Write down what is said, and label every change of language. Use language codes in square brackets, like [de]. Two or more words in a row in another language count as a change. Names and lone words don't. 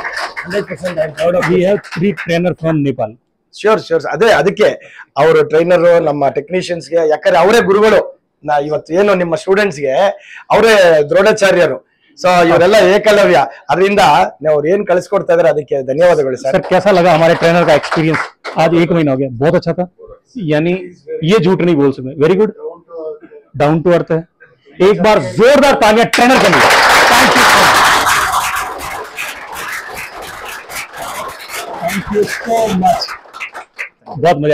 [kn] 100% ಶ್ಯೂರ್. ಅದೇ ಅದಕ್ಕೆ ಅವರು ಟ್ರೈನರ್, ನಮ್ಮ ಟೆಕ್ನಿಷಿಯನ್ಸ್ಗೆ, ಯಾಕಂದ್ರೆ ಅವರೇ ಗುರುಗಳು. ಇವತ್ತು ಏನು ನಿಮ್ಮ ಸ್ಟೂಡೆಂಟ್ಸ್ಗೆ ಅವರೇ ದ್ರೋಣಾಚಾರ್ಯರು. ಸೊ ಇವರೆಲ್ಲ ಏಕಲವ್ಯ. ಅದರಿಂದ ಅವ್ರು ಏನ್ ಕಳಿಸ್ಕೊಡ್ತಾ ಇದಾರೆ ಅದಕ್ಕೆ ಧನ್ಯವಾದಗಳು ಸರ್. [hi] कैसा लगा हमारे ट्रेनर का एक्सपीरियंस? आज 1 महीना हो गया, बहुत अच्छा था. यानी ये झूठ नहीं बोल सकते, [en] very good, down to earth [hi] है. एक बार जोरदार तालियां ट्रेनर के लिए. [en] thank you so much, [hi] बहुत मजा आया आपसे बात करके.